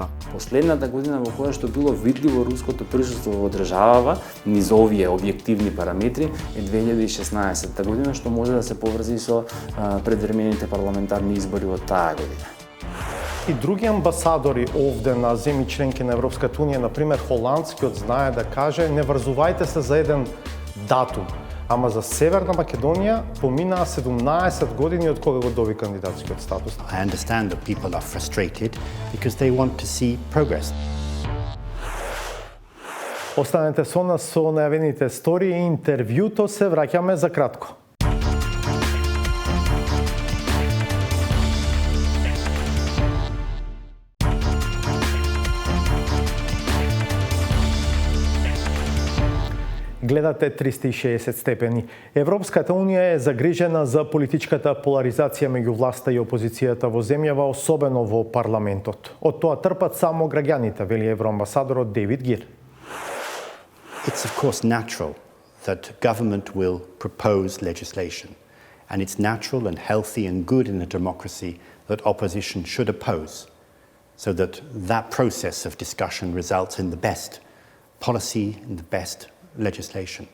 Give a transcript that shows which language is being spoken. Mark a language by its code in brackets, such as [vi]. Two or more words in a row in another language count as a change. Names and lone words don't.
[mk] Последната година во која што било видливо руското присуство во државава низ овие објективни параметри е 2016 година, што може да се поврзи со предвремените парламентарни избори од таа година. И други амбасадори овде на земји членки на Европската унија, например холандскиот, знае да каже не врзувајте се за еден датум. Ама за Северна Македонија поминаа 17 години од кога го доби кандидатскиот статус. [en] I understand that people are frustrated because they want to see progress. [mk] Останете со нас со најавените стории и интервјуто, се враќаме за кратко. Гледате 360 степени. Европската унија е загрижена за политичката поларизација меѓу власта и опозицијата во земјава, особено во парламентот. Од тоа трпат само граѓаните, вели евроамбасадорот Дейвид Гир. [en] It's of course natural that government will propose legislation, and it's natural and healthy and good in a democracy that opposition should oppose, so that that process of discussion results in the best policy and the best legislation.